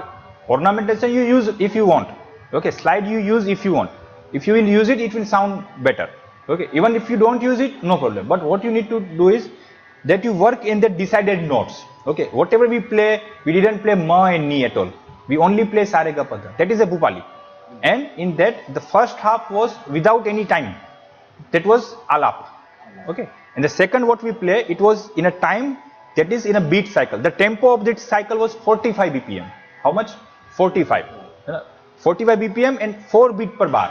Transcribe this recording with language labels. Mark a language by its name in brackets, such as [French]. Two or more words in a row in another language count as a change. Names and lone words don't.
[English] Ornamentation you use if you want. Okay, slide you use if you want. If you will use it, it will sound better. Okay, even if you don't use it, no problem. But what you need to do is that you work in the decided notes. Okay, whatever we play, we didn't play ma and ni at all. We only play sa re ga pa da. That is a Bhupali. And in that the first half was without any time, that was Alap. Okay, and the second what we play, it was in a time, that is in a beat cycle. The tempo of that cycle was 45 bpm. How much? 45. 45 bpm and 4 beat per bar.